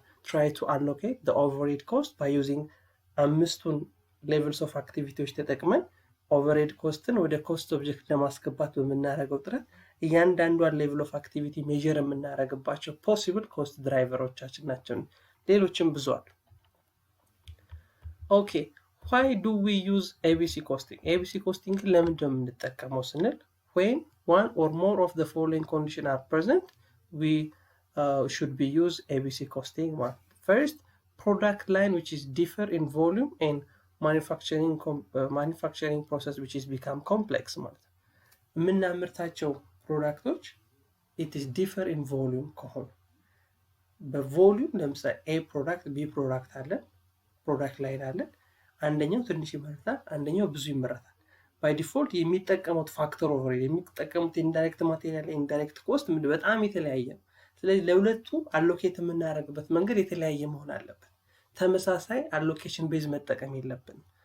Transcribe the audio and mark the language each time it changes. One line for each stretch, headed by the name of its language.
English: try to allocate the overhead cost by using
Amharic: አምስቱን levels of activities ተጠቅመን overhead costን ወደ cost object ለማስገባት በምናደርገው ጥረት እያንዳንዷን level of activity measure የምናደርግባቸው possible cost driverዎቻችን ናቸው። ሌሎችም ብዙ አሉ። ኦኬ
English: why do we use ABC costing?
Amharic: ABC costing ለምንድን ነው የምንጠቀመው ስንል
English: when one or more of the following conditions are present, we should be use ABC costing. One, first, product line which is differ in volume and manufacturing process which is become complex
Amharic: ማለት ነው። የምናመርታቸው ፕሮዳክቶች
English: it is differ in volume
Amharic: ከሆኑ በቮሊዩም ለምሳሌ A ፕሮዳክት B ፕሮዳክት አለን፣ ፕሮዳክት ላይን አለን። አንደኛው ትንሽ ይመረታል፣ አንደኛው ብዙ ይመረታል። ባይ ዲፎልት የሚጠቀሙት ፋክተር ኦቨርሄድ የሚጠቀሙት ኢንዳይሬክት ማቴሪያል ኢንዳይሬክት ኮስት በጣም የተለያየ ነው። ስለዚህ ለሁለቱ አሎኬት የምናደርግበት መንገድ የተለያየ መሆን አለበት። ተመሳሳይ አሎኬሽን ቤዝ መጠቀም የለብንም።